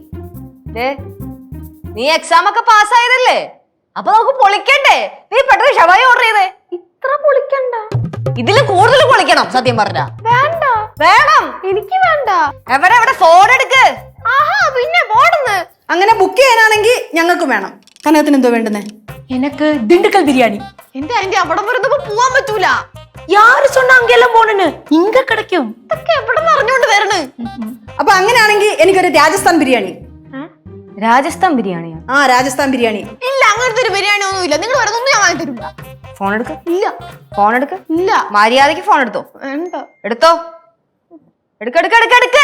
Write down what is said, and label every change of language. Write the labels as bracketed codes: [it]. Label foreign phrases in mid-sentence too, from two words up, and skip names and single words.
[ml] നീ എക്സാം ഒക്കെ പാസ്സായതല്ലേ, അപ്പൊ നമുക്ക് പൊളിക്കണ്ടേ? നീ പെട്ടെന്ന് ഷവായി ഓർഡർ ചെയ്തേ. ഇത്ര പൊളിക്കണ്ട, ഇതില് കൂടുതൽ പൊളിക്കണം. സത്യം പറഞ്ഞ വേണ്ട. വേണം. എനിക്ക് വേണ്ട. എവിടെ എവിടെ ഫോൺ എടുക്ക്. ആഹാ, പിന്നെ പോടുന്ന്. അങ്ങനെ ബുക്ക് ചെയ്യാനാണെങ്കിൽ ഞങ്ങൾക്ക് വേണം. കനകത്തിന് എന്തോ വേണ്ടുന്നേ? [ta] எனக்கு திண்டுக்கல் பிரியாணி. [ml] എന്റെ അതിന്റെ അവിടെ വരുന്നപ്പോ പോവാൻ പറ്റൂല. [ta] யாரு சொன்னா அங்கெல்லாம் போகணும்னு? இங்க கிடைக்கும். [ml] ഇതൊക്കെ എവിടെ നിന്ന് അറിഞ്ഞോണ്ട് വരണ്? അപ്പൊ അങ്ങനെയാണെങ്കിൽ എനിക്കൊരു രാജസ്ഥാൻ ബിരിയാണി. രാജസ്ഥാൻ ബിരിയാണിയാ? ആ, രാജസ്ഥാൻ ബിരിയാണി. ഇല്ല, അങ്ങനത്തെ ഒരു ബിരിയാണി ഒന്നും ഇല്ല. നിങ്ങൾ വരുന്നൊന്നും ഞാൻ വാങ്ങി തരില്ല. ഫോൺ എടുക്ക. ഇല്ല. ഫോൺ എടുക്ക. ഇല്ല. മര്യാദക്ക് ഫോൺ എടുത്തോ. വേണ്ട. എടുത്തോ. എടുക്ക എടുക്ക എടുക്ക എടുക്ക്.